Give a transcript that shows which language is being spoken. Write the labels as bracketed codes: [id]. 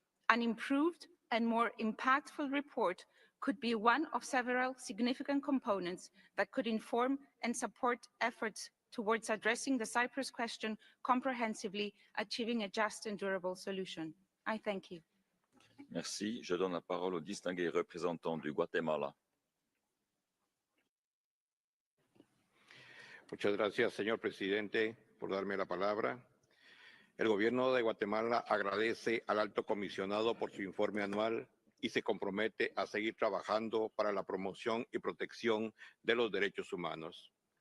[en] An improved and more impactful report could be one of several significant components that could inform and support efforts towards addressing the Cyprus question comprehensively, achieving a just and durable solution. I thank you. [fr] Merci. Je donne la parole au distingué représentant du Guatemala. [es] Muchas gracias, señor presidente, por darme la palabra. El gobierno de Guatemala agradece al alto comisionado por su informe anual y se compromete a seguir trabajando para la promoción y protección de los derechos humanos.